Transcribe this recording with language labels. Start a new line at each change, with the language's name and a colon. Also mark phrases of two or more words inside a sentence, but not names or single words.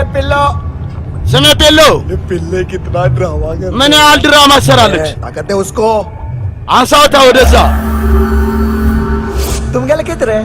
Amharic: ፔሎ ስሜ ፔሎ
Hindi: पिल्ले कितना ड्रामा कर
Amharic: ምን ያህል ድራማ ትሰራለች?
Hindi: ताकत है उसको
Amharic: አንሳውታ ወደዛ።
Hindi: तुम क्या लिखते रहे